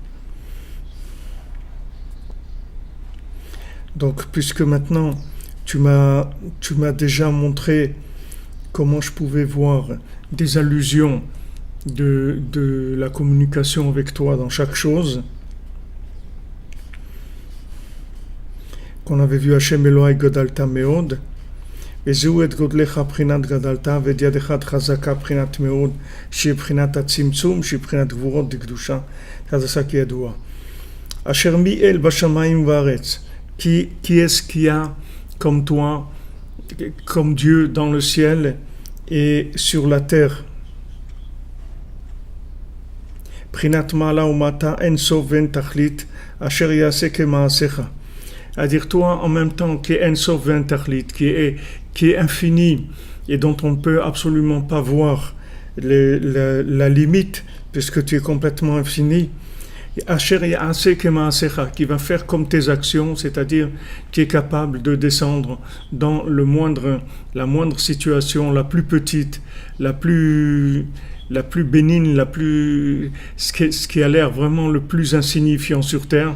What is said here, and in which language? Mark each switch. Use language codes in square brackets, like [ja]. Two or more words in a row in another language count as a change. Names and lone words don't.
[fr] Donc, puisque maintenant tu m'as déjà montré comment je pouvais voir des allusions de la communication avec toi dans chaque chose, qu'on avait vu [he] ה' אלהי גדלת מאד, וזהו את גודלך בחינת גדלת ואת ידך חזקה בחינת מאוד שהיא בחינת הצמצום שהיא בחינת גבורות דקדושה חזקה כידוע אשר מי אל בשמיים וארץ [fr] qui est-ce qu'il y a comme toi comme Dieu dans le ciel et sur la terre [he] בחינת מעלה ומטה אין סוף ואין תכלית אשר יעשה כמעשיך [fr] à dire toi en même temps qui est [he] אין סוף ואין תכלית, [fr] qui est infini et dont on ne peut absolument pas voir la limite puisque tu es complètement infini. [he] אשר יעשה כמעשיך, [fr] qui va faire comme tes actions, c'est-à-dire qui est capable de descendre dans la moindre situation, la plus petite, la plus bénigne, ce qui a l'air vraiment le plus insignifiant sur terre.